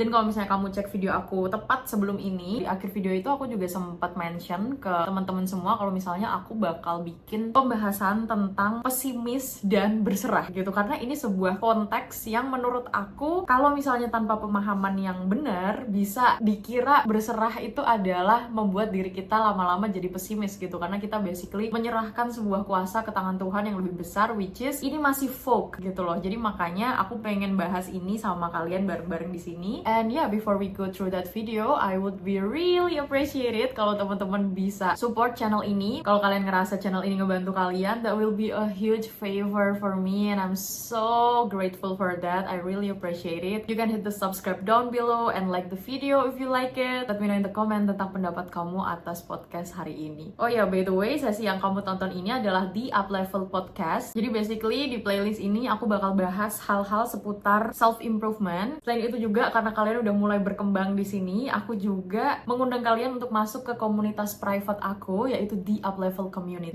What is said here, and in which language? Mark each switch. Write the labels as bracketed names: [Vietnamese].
[Indonesian] Dan kalau misalnya kamu cek video aku tepat sebelum ini, di akhir video itu aku juga sempat mention ke teman-teman semua kalau misalnya aku bakal bikin pembahasan tentang pesimis dan berserah gitu, karena ini sebuah konteks yang menurut aku kalau misalnya tanpa pemahaman yang benar bisa dikira berserah itu adalah membuat diri kita lama-lama jadi pesimis gitu, karena kita basically menyerahkan sebuah kuasa ke tangan Tuhan yang lebih besar, [English] which is [Indonesian] ini masih folk gitu loh. Jadi makanya aku pengen bahas ini sama kalian bareng-bareng di sini. [English] And yeah, before we go through that video, I would be really appreciate it [Indonesian] kalau teman-teman bisa support channel ini. Kalau kalian ngerasa channel ini ngebantu kalian, [English] that will be a huge favor for me and I'm so grateful for that. I really appreciate it. You can hit the subscribe down below and like the video if you like it. Let me know in the comment [Indonesian] tentang pendapat kamu atas podcast hari ini. Oh ya, [English] by the way, [Indonesian] sesi yang kamu tonton ini adalah di Up Level Podcast. Jadi basically di playlist ini aku bakal bahas hal-hal seputar self-improvement. Selain itu juga karena kalian udah mulai berkembang di sini, aku juga mengundang kalian untuk masuk ke komunitas private aku, yaitu di Up Level Community.